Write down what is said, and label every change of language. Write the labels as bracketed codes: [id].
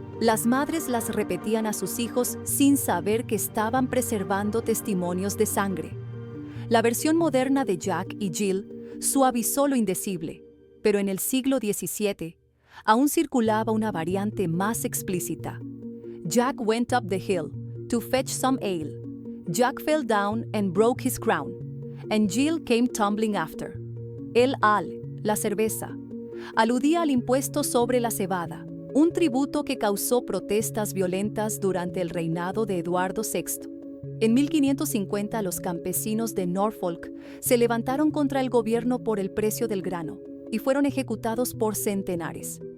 [es] Las madres las repetían a sus hijos sin saber que estaban preservando testimonios de sangre. La versión moderna de Jack y Jill suavizó lo indecible, pero en el siglo XVII aún circulaba una variante más explícita. [en] Jack went up the hill to fetch some ale. Jack fell down and broke his crown, and Jill came tumbling after. [es] El ale, la cerveza, aludía al impuesto sobre la cebada, un tributo que causó protestas violentas durante el reinado de Eduardo VI. En 1550 los campesinos de Norfolk se levantaron contra el gobierno por el precio del grano y fueron ejecutados por centenares.